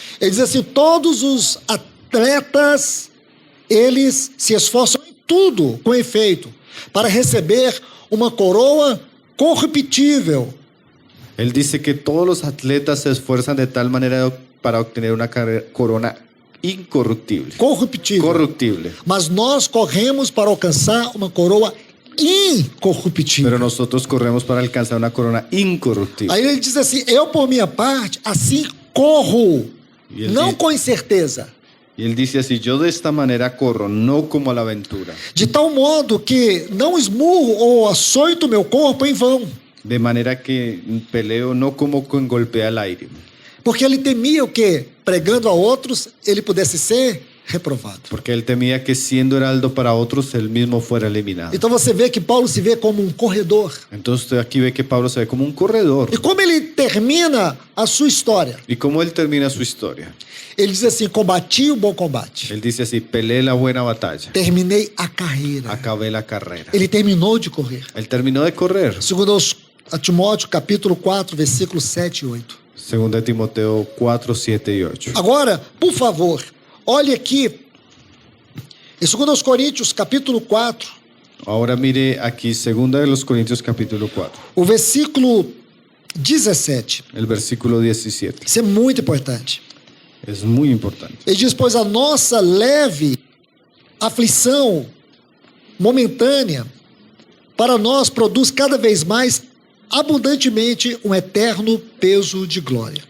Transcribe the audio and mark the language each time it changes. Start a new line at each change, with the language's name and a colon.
Portuguese: Ele diz assim: todos os atletas, eles se esforçam em tudo com efeito, para receber uma coroa corruptível,
Spanish: Él dice que todos los atletas se esfuerzan de tal manera para obtener una corona incorruptible. Corruptible.
Portuguese: Mas nós corremos para alcançar uma coroa incorruptível.
Spanish: Pero nosotros corremos para alcanzar una corona incorruptible.
Portuguese: Aí ele diz assim: eu por minha parte, assim corro, E ele não diz- com incerteza,
Spanish: Y él dice así, yo de esta manera corro, no como a la aventura.
Portuguese: de tal modo que não esmurro ou açoito meu corpo em vão.
Spanish: De manera que peleo no como con golpea al aire.
Portuguese: Porque ele temia o quê? Pregando a outros, ele pudesse ser reprovado.
Spanish: Porque él temía que siendo heraldo para otros, él mismo fuera eliminado.
Portuguese: Então você vê que Paulo se vê como um corredor.
Spanish: Entonces usted aquí ve que Pablo se ve como un corredor.
Portuguese: E como ele termina a sua história?
Spanish: ¿Y cómo él termina su historia?
Portuguese: Ele diz assim: combati o bom combate,
Spanish: Él dice así, peleé la buena batalla,
Portuguese: terminei a carreira.
Spanish: acabé la carrera.
Portuguese: Ele terminou de correr.
Spanish: Él terminó de correr.
Portuguese: Segundo a Timóteo, capítulo 4, versículos 7 e 8.
Spanish: Segunda de Timoteo 4, 7 y 8.
Portuguese: Agora, por favor, olhe aqui, em 2 Coríntios, capítulo 4,
Spanish: Ahora mire aquí, segunda de los Corintios capítulo 4,
Portuguese: o versículo 17.
Spanish: el versículo 17.
Portuguese: Isso é muito importante.
Spanish: Es muy importante.
Portuguese: Ele diz: pois a nossa leve aflição momentânea para nós produz cada vez mais abundantemente um eterno peso de glória.